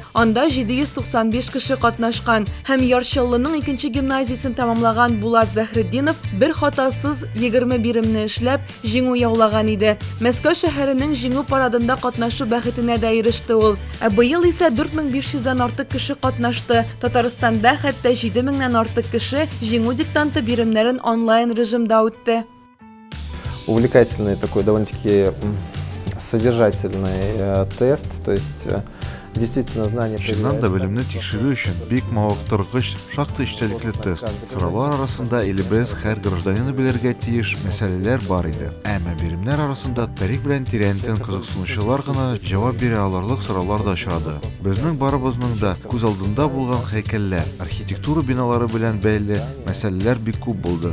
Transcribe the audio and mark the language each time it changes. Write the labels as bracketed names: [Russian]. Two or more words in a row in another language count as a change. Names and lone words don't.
[Tatar] Анда 795 кеше катнашкан һәм Ярчаллының 2нче гимназиясен тәмамлаган Булат Зәһретдинов бер хатасыз 20 биремне эшләп җиңү яулаган иде. Мәскәү шәһәренең җиңү парадында катнашу бәхетенә дә иреште ул. Быел исә 4500-дән артык кеше катнашты. Татарстанда хәтта 7000-нән артык кеше җиңү диктанты биремнәрен онлайн режимда үтте. [Russian] Увлекательный такой довольно-таки содержательный тест, то есть действительно знание. [Tatar] Чыннан да белемне тикшерү өчен бик мавыктыргыч, шактый эчтәлекле тест. Сораулар арасында илебез һәр гражданины белергә тиеш мәсьәләләр бар иде. Әмма биремнәр арасында тарих белән тирәнтен кызыксынучылар гына җавап бирә алырлык сораулар да очрады. Безнең барыбызның да күз алдында булган һәйкәлләр, архитектура биналары белән бәйле мәсьәләләр бик күп булды.